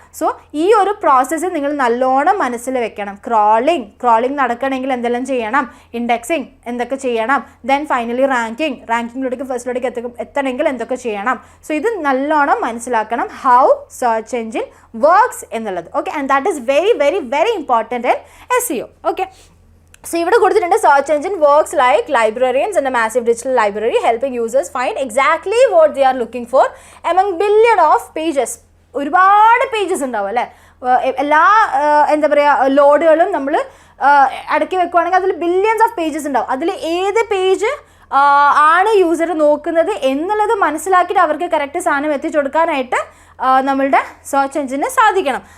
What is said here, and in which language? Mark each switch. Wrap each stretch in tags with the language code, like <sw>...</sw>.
<ml>So ഈ ഒരു process നിങ്ങൾ നല്ലോണം മനസ്സിൽ വെക്കണം. ക്രോളിംഗ് നടക്കണമെങ്കിൽ എന്തെല്ലാം ചെയ്യണം, ഇൻഡെക്സിങ് എന്തൊക്കെ ചെയ്യണം, ദെൻ ഫൈനലി റാങ്കിങ്ങിലേക്ക് ഫസ്റ്റിലേക്ക് എത്തണമെങ്കിൽ എന്തൊക്കെ ചെയ്യണം. സോ ഇത് നല്ലോണം മനസ്സിലാക്കണം,</ml> <en>how search engine works</en> <ml>എന്നുള്ളത്.</ml> <en>Okay, and that is very very very important in SEO. Okay, so</en> <ml>ഇവിടെ കൊടുത്തിട്ടുണ്ട്</ml> <en>search engine works like librarians in a massive digital library helping users find exactly what they are looking for among billion of pages.</en> <ml>ഒരുപാട് pages ഉണ്ടാവും അല്ലേ, എല്ലാ എന്താ പറയുക ലോഡുകളും നമ്മൾ അടക്കി വെക്കുവാണെങ്കിൽ അതിൽ ബില്യൺസ് ഓഫ് പേജസ് ഉണ്ടാവും. അതിൽ ഏത് പേജ് ആണ് യൂസർ നോക്കുന്നത് എന്നുള്ളത് മനസ്സിലാക്കിയിട്ട് അവർക്ക് കറക്റ്റ് സാധനം എത്തിച്ചു കൊടുക്കാനായിട്ട് നമ്മളുടെ സെർച്ച് എഞ്ചിന് സാധിക്കണം.</ml>